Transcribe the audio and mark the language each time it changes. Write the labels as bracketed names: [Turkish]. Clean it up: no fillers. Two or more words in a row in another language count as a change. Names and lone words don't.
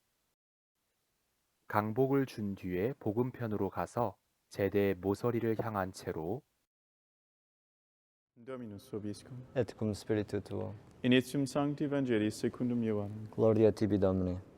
[Korean] 강복을 준 뒤에 복음편으로 가서 제대의 모서리를 향한 채로 [Latin] Dominus vobiscum. Et cum spiritu tuo. Initium Sancti Evangelii secundum Ioannem. Gloria tibi Domine.